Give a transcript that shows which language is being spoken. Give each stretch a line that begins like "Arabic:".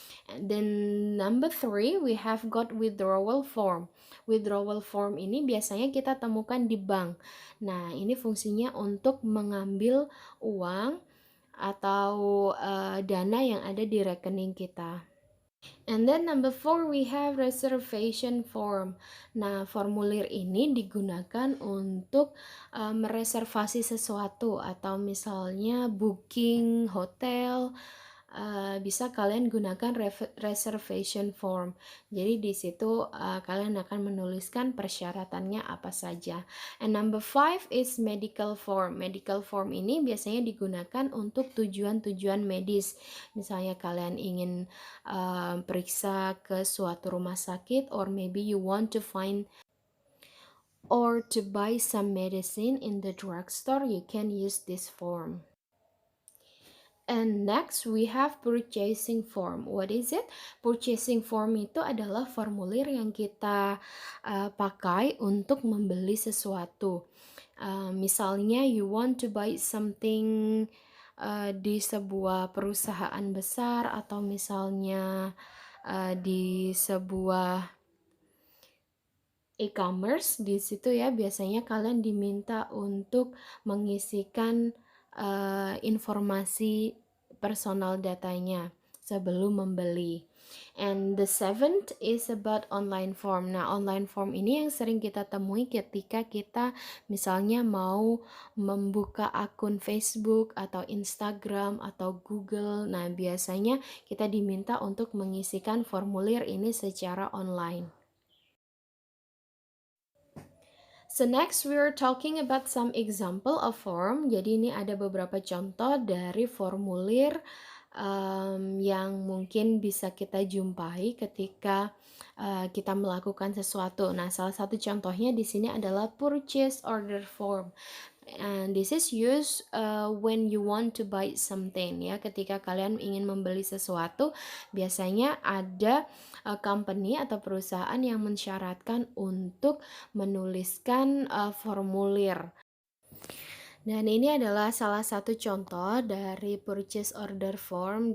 English: And then number 3 we have got withdrawal form.
Indonesian: Withdrawal form ini biasanya kita temukan di bank. Nah, ini fungsinya untuk mengambil uang atau dana yang ada di rekening kita.
English: And then number 4 we have reservation form.
Indonesian: Nah, formulir ini digunakan untuk mereservasi sesuatu atau misalnya booking hotel. Bisa kalian gunakan reservation form. Jadi di situ kalian akan menuliskan persyaratannya apa saja.
English: And number 5 is medical form.
Indonesian: Medical form ini biasanya digunakan untuk tujuan-tujuan medis. Misalnya kalian ingin periksa ke suatu rumah sakit,
English: or maybe you want to find or to buy some medicine in the drugstore, you can use this form. And next we have purchasing form. What is it?
Indonesian: Purchasing form itu adalah formulir yang kita pakai untuk membeli sesuatu. Misalnya
English: you want to buy something
Indonesian: di sebuah perusahaan besar, atau misalnya di sebuah e-commerce di situ ya biasanya kalian diminta untuk mengisikan informasi personal datanya sebelum membeli.
English: And the seventh is about online form.
Indonesian: Nah, online form ini yang sering kita temui ketika kita misalnya mau membuka akun Facebook atau Instagram atau Google. Nah, biasanya kita diminta untuk mengisikan formulir ini secara online.
English: So next we are talking about some example of form.
Indonesian: Jadi ini ada beberapa contoh dari formulir yang mungkin bisa kita jumpai ketika kita melakukan sesuatu. Nah, salah satu contohnya di sini adalah purchase order form.
English: And this is used when you want to buy something ya.
Indonesian: Ketika kalian ingin membeli sesuatu, biasanya ada company atau perusahaan yang mensyaratkan untuk menuliskan formulir. Dan ini adalah salah satu contoh dari purchase order form.